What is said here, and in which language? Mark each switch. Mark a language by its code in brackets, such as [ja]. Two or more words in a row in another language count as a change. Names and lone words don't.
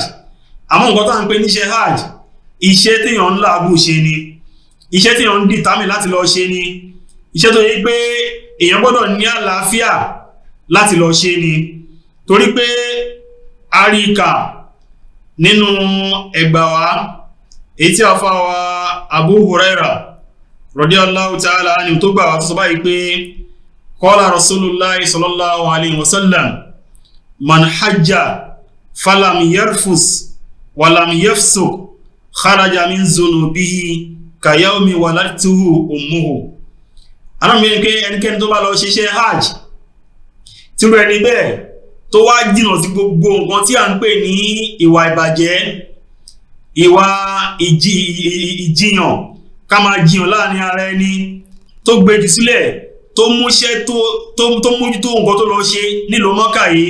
[yo] Àmọ́ nǹkan tá à ń pè ní iṣẹ́ hajj iṣẹ́ téèyàn ń làágùn ṣe ni, iṣẹ́ téèyàn ń dìtámì láti lọ ṣe ni, iṣẹ́ tó yẹ pé èèyàn gbọ́dọ̀ ní àlàáfíà láti lọ ṣe ni. Torí pé àríkà nínú ẹgbà wa èyí tí a fà wá Abu Huraira [ar] رضي الله تعالى عنه [yo] tó gbà wá tó sọ báyìí pé [ar] قال رسول الله صلى الله عليه وسلم من حج فلم يرفث ولم يفسق خرج من ذنوبه كيوم ولدته أمه. [yo] Alámìí pé ẹnikẹ́ni tó bá lọ ṣiṣẹ́ hajj tí ó rẹ̀ níbẹ̀ tó wá jìnà sí gbogbo nǹkan tí a ń pè ní ìwà ìbàjẹ́, ìwà ìjiyàn, ká máa jiyàn láàrin ara ẹni, tó gbéjù sílẹ̀, tó múṣẹ́ tó mójútó nǹkan tó lọ ṣe nílùú Mọ́kà yìí.